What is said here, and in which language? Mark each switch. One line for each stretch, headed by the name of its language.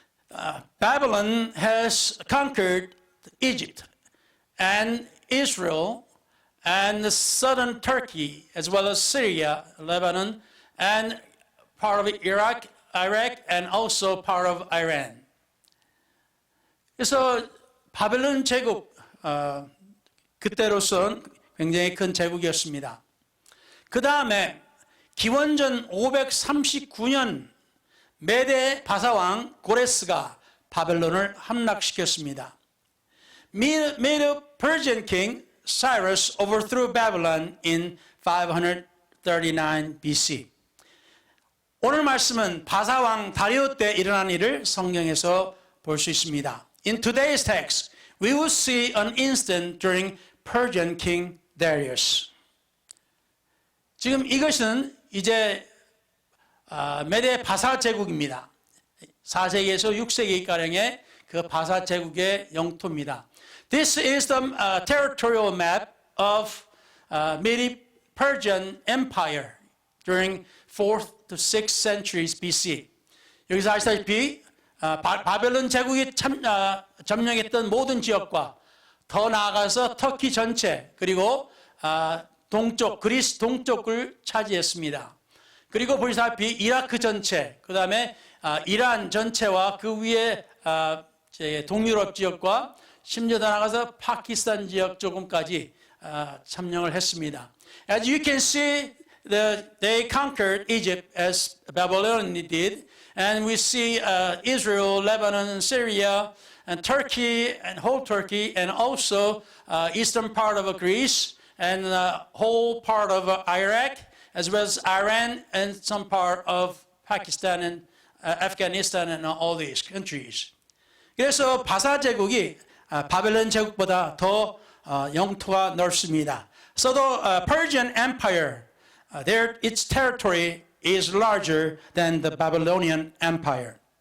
English: Babylon has conquered Egypt and Israel and the southern Turkey as well as Syria, Lebanon, and part of Iraq, and also part of Iran.
Korean: 그래서 바벨론 제국 그때로선 굉장히 큰 제국이었습니다. 그 다음에 기원전 539년 메데 바사왕 고레스가 바벨론을 함락시켰습니다.
English: Medo Persian king Cyrus overthrew Babylon in 539 BC.
Korean: 오늘 말씀은 바사왕 다리오 때 일어난 일을 성경에서 볼 수 있습니다.
English: In today's text, we will see an incident during Persian king Darius.
Korean: 지금 이것은 이제 메데 바사 제국입니다. 4세기에서 6세기가량의 그 바사 제국의 영토입니다.
English: This is the territorial map of Medo-Persian Empire during 4th to 6th centuries BC.
Korean: 여기서 아시다시피 바벨론 제국이 점령했던 모든 지역과 더 나아가서 터키 전체 그리고 동쪽 그리스 동쪽을 차지했습니다. 그리고 보시다시피 이라크 전체, 그 다음에 이란 전체와 그 위에 동유럽 지역과 심지어 더 나아가서 파키스탄 지역 조금까지 점령을 했습니다.
English: As you can see, they conquered Egypt as Babylon did, and we see Israel, Lebanon, Syria, and Turkey, and whole Turkey, and also eastern part of Greece, and the whole part of Iraq, as well as Iran, and some part of Pakistan and Afghanistan, and all these countries.
Korean: 그래서 바사 제국이 바벨론 제국보다 더 영토가 넓습니다.
English: So the Persian Empire, its territory is larger than the Babylonian Empire.